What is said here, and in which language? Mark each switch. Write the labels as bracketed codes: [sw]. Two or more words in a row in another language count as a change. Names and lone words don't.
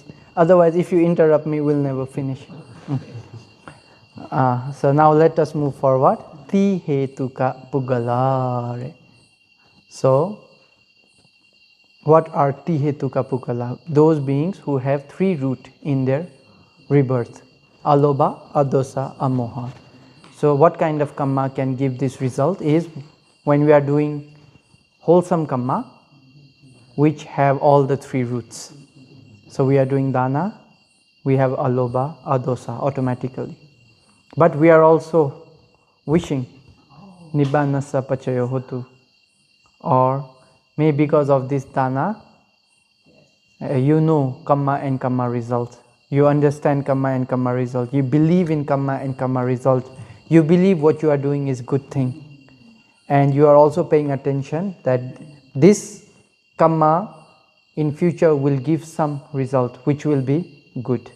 [en] Otherwise, if you interrupt me, we'll never finish. So now let us move forward. [pi] Tihetuka puggala. [en] So, what are [pi] Tihetuka puggala? [en] Those beings who have three roots in their rebirth: [pi] alobha, adosa, amoha. [en] So what kind of kamma can give this result is when we are doing wholesome kamma which have all the three roots. So we are doing dana, we have alobha, adosa automatically. But we are also wishing [pi] nibbanasa pachayo hotu, [en] or maybe because of this dana, you know kamma and kamma result. You understand kamma and kamma result. You believe in kamma and kamma result. You believe what you are doing is good thing. And you are also paying attention that this kamma in future will give some result which will be good.